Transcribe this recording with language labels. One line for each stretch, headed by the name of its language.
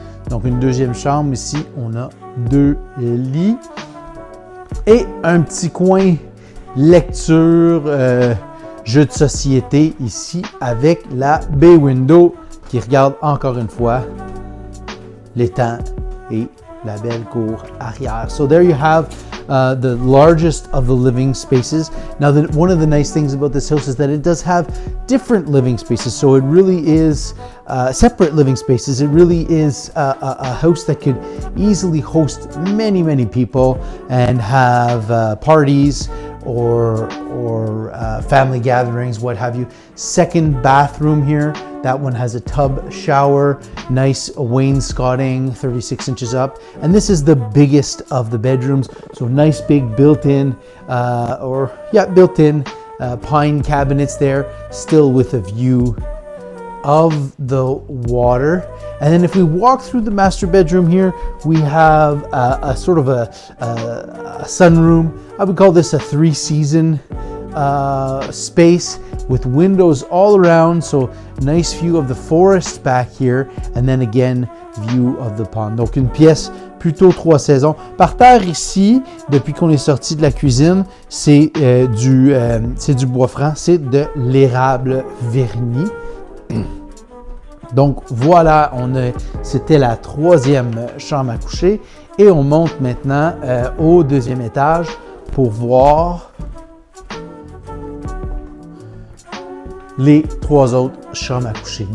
French: Donc, une deuxième chambre ici, on a 2 lits et un petit coin lecture, jeu de société ici avec la bay window qui regarde encore une fois l'étang et la belle cour arrière.
English: So there you have the largest of the living spaces. Now, one of the nice things about this house is that it does have different living spaces. So it really is separate living spaces. It really is a house that could easily host many, many people and have parties or family gatherings, what have you. Second bathroom here. That one has a tub shower, nice wainscoting, 36 inches up. And this is the biggest of the bedrooms. So nice big built-in, built-in pine cabinets there, still with a view of the water. And then if we walk through the master bedroom here, we have a sort of a sunroom. I would call this a 3-season space with windows all around. So nice view of the forest back here. And then again, view of the pond.
French: Donc une pièce plutôt 3 saisons. Par terre ici, depuis qu'on est sorti de la cuisine, c'est du bois franc, c'est de l'érable verni. Donc voilà, c'était la 3e chambre à coucher et on monte maintenant au 2e étage pour voir les 3 autres chambres à coucher.